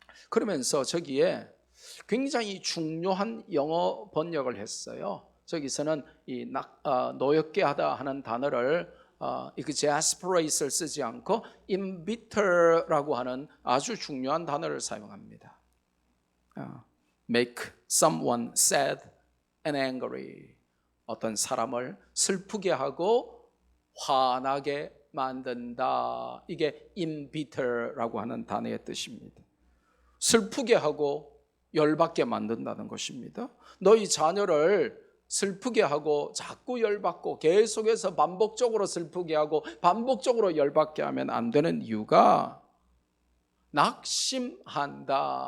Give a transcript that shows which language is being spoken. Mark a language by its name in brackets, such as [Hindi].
[Korean] 그러면서 저기에 굉장히 중요한 영어 번역을 했어요. 저기서는 이 노엽게 하다 하는 단어를 exasperate를 쓰지 않고 embitter라고 하는 아주 중요한 단어를 사용합니다. [English] make someone sad and angry. [Korean] 어떤 사람을 슬프게 하고 화나게 만든다. 이게 embitter라고 하는 단어의 뜻입니다. 슬프게 하고 열받게 만든다는 것입니다. 너희 자녀를 슬프게 하고 자꾸 열받고 계속해서 반복적으로 슬프게 하고 반복적으로 열받게 하면 안 되는 이유가 낙심한다.